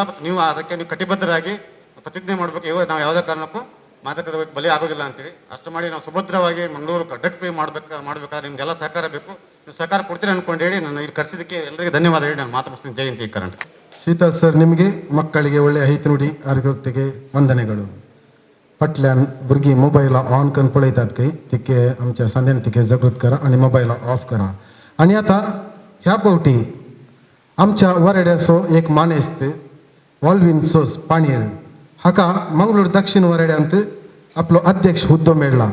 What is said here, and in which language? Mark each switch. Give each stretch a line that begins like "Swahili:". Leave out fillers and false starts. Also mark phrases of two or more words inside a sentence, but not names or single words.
Kannada: ನೀವು ಅದಕ್ಕೆ ನೀವು ಕಟಿಬದ್ಧರಾಗಿ ಪ್ರತಿಜ್ಞೆ ಮಾಡಬೇಕು, ನಾವು ಯಾವುದೇ ಕಾರಣಕ್ಕೂ ಮಾದಕ ದ್ರವ್ಯಕ್ಕೆ ಬಲಿ ಆಗೋದಿಲ್ಲ ಅಂತೇಳಿ. ಅಷ್ಟು ಮಾಡಿ ನಾವು ಸುಭದ್ರವಾಗಿ ಮಂಗಳೂರು
English: drug free
Kannada: ಮಾಡಬೇಕಾದ್ರೆ ನಿಮಗೆಲ್ಲ ಸಹಕಾರ ಬೇಕು. ನೀವು ಸಹಕಾರ ಕೊಡ್ತೀರಿ ಅಂದ್ಕೊಂಡು ಹೇಳಿ ನಾನು ಇಲ್ಲಿ ಕರೆಸಿದ್ದಕ್ಕೆ ಎಲ್ಲರಿಗೂ ಧನ್ಯವಾದ ಹೇಳಿ ನಾನು ಮಾತು ಮುಗಿಸ್ತೀನಿ. ಜಯಂತಿ ಕರೆಂಟ್ शीतल सर, निಮಗೆ ಮಕ್ಕಳಿಗೆ ಒಳ್ಳೆಯ ಹಿತ ನುಡಿ ಆರೋಗ್ಯತೆಗೆ ವಂದನೆಗಳು.
Konkani: पटल्यान भुरगीं मोबायल ऑन करून पळयतात की तिके आमच्या संदेन तिके जागृत करा आणि मोबायल ऑफ करा. आणि आता ह्या पावटी आमच्या वरेड्याचो एक मानेस्त ऑल्विन सोस पाणीर हाका मंगळूर दक्षिण वरेड्यांत आपलो अध्यक्ष हुद्दो मेळ्ळा.